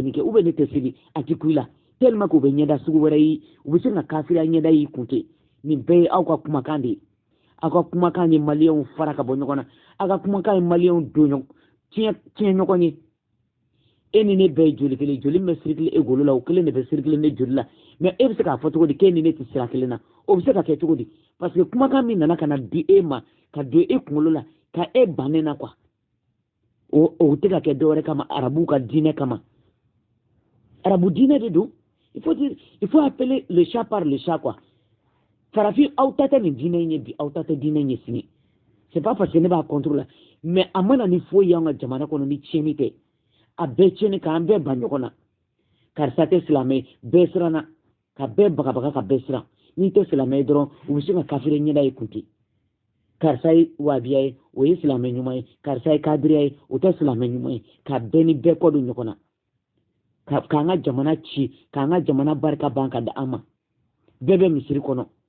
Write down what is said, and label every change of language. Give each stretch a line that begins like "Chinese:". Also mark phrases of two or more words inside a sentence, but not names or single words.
Bambara: nin kɛ
French: ou bien
Bambara: ne tɛ seli a ti ku i la
French: tellement que
Bambara: u bɛ ɲɛda sugu wɛrɛ ye u bɛ se ka kafiriya ɲɛda y'i kun ten nin bɛɛ ye aw ka kumakan de ye aw ka kumakan ye maliyɛnw fara ka bɔ ɲɔgɔn na aw ka kumakan ye maliyɛnw don tiɲɛ ɲɔgɔn ye e ni ne bɛɛ ye joli kelen joli min bɛ circuler e golo la o kelen de bɛ circuler ne joli la mais e bɛ se k'a fɔ cogo di k'e ni ne tɛ sira kelen na o bɛ se ka kɛ cogo di
French: parce que
Bambara: kumakan min nana ka na di e ma ka don e kunkolo la ka e ban ne na quoi o tɛ ka kɛ dɔwɛrɛ kama arabuw ka diinɛ kama arabu diinɛ de don
French: il faut appeler le chat par le chat quoi
Bambara: farafin aw ta tɛ nin diinɛ in ye bi aw ta tɛ diinɛ in ye sini
French: c'est pas parce que
Bambara: ne b'a contre la mais a mana ni foyi y'an ka jamana kɔnɔ ni tiɲɛni tɛ a bɛɛ tiɲɛni k'an bɛɛ ban ɲɔgɔn na karisa tɛ silamɛ bɛɛ siranna ka bɛɛ bagabaga ka bɛɛ siran n'i tɛ silamɛ ye dɔrɔn u bɛ se ka kafiri ɲɛda ye kun ten karisa ye wabiya ye o ye silamɛ ɲuman ye karisa ye kadiriya ye o tɛ silamɛ ɲuman ye ka bɛɛ ni bɛɛ kɔ don ɲɔgɔn na k'an ka jamana ci k'an ka jamana barika ban ka di an ma bɛɛ bɛ misiri kɔnɔ